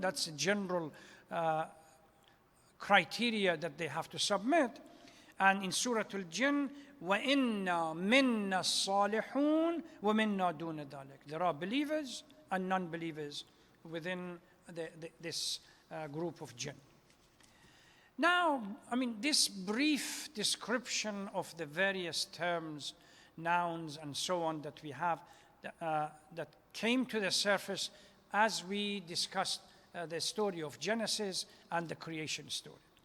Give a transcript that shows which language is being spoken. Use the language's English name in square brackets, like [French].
[English] That's a general criteria that they have to submit. And in Surah Al-Jinn, [Arabic] وَإِنَّا مِنَّا الصَّالِحُونَ وَمِنَّا دُونَ ذَلِكَ. [English] There are believers and non-believers within this group of jinn. Now, this brief description of the various terms, nouns, and so on that we have that came to the surface as we discussed the story of Genesis and the creation story.